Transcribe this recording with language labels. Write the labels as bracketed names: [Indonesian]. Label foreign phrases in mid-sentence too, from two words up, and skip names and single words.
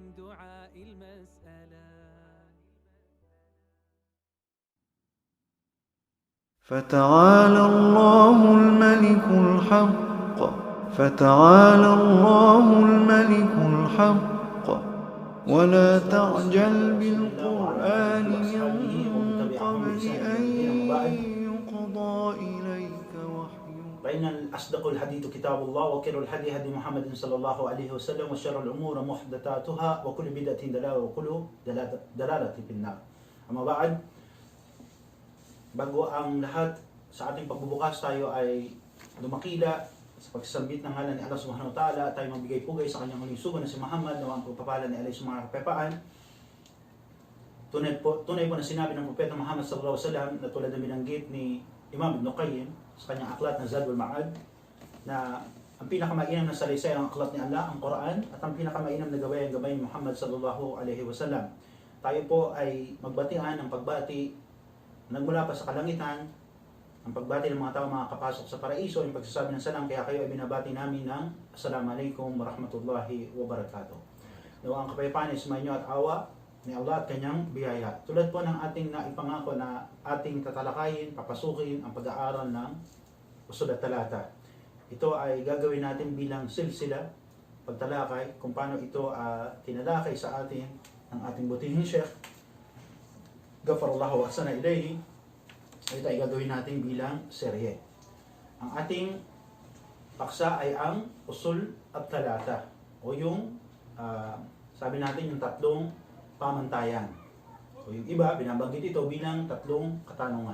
[Arabic] فتعالى الله الملك الحق فتعالى الله الملك الحق ولا تعجل بالقرآن من قبل أن يقضى إليك وحيه فإن أصدق الحديث كتاب الله وخير الهدي هدي محمد صلى الله عليه وسلم وشر الأمور محدثاتها وكل بدعة ضلالة وكل ضلالة في النار. أما بعد, [Filipino] bago ang lahat sa ating pagbubukas, tayo ay dumakila sa pagsambit ng ngalan ni Allah [Arabic] سبحانه وتعالى [Filipino] at tayo magbigay pugay sa kanyang huling sugo na si Muhammad na ang pagpapala ni Allah sa mga kapayapaan. Tunay po na sinabi ng Propeta Muhammad [Arabic] صلى الله عليه وسلم [Filipino] na tulad na binanggit ni Imam Ibn Qayyim sa kanyang aklat na Zadul Ma'ad na ang pinakamainam na salaysay ang aklat ni Allah, ang Quran, at ang pinakamainam na gabay ang gabay ni Muhammad [Arabic] صلى الله عليه وسلم. [Filipino] Tayo po ay magbatian ng pagbati nagmula pa sa kalangitan, ang pagbati ng mga tao makakapasok sa paraiso, yung pagsasabi ng salam, kaya kayo ay binabati namin ng [Arabic] السلام عليكم ورحمة الله وبركاته. [Filipino] Nawa ang kapayapaan ay sumainyo at awa ni Allah at kanyang biyaya. Tulad po ng ating naipangako na ating tatalakayin, papasukin ang pag-aaral ng Usul at Talata. Ito ay gagawin natin bilang silsila, pagtalakay, kung paano ito tinalakay sa atin ng ating butihing Sheikh [Arabic] غفر الله وأحسن إليه. [Filipino] Ito ay gagawin natin bilang serye. Ang ating paksa ay ang Usul at Talata o yung sabi natin yung tatlong pamantayan. O yung iba, binabanggit ito bilang tatlong katanungan.